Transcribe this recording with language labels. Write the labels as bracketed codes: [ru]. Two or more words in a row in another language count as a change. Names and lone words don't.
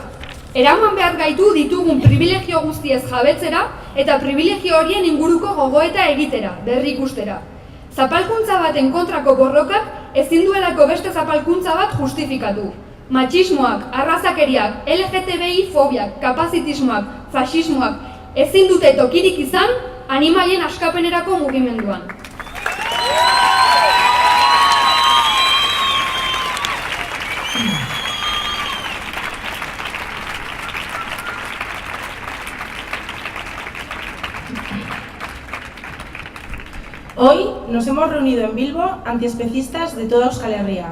[eu] Eraman behar gaitu ditugun privilegio guztiez jabetzera eta privilegio horien inguruko gogoeta egitera, berrikustera. Zapalkuntza baten kontrako borrokak ezin duelako beste zapalkuntza bat justifikatu. Matxismoak, arrazakeriak, LGTBI fobiak, kapazitismoak, faxismoak ezin dute tokirik izan animalien askapenerako mugimenduan. [es] Hoy nos hemos reunido en Bilbo antiespecistas de toda Euskal Herria.